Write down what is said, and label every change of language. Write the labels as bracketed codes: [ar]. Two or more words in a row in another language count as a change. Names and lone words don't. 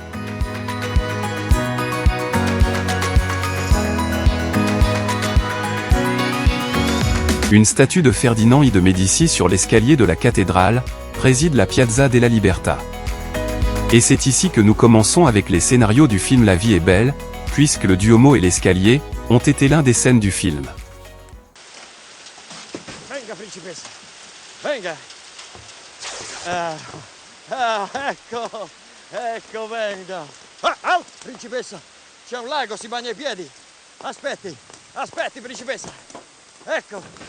[fr] Une statue de Ferdinand I de Médicis sur l'escalier de la cathédrale, préside la Piazza della Libertà. Et c'est ici que nous commençons avec les scénarios du film La vie est belle, puisque le Duomo et l'escalier ont été l'un des scènes du film. [it] Venga, principessa. Venga. Ecco. Ecco, venga. Principessa. C'è un lago, si bagna i piedi. Aspetti, principessa. Ecco.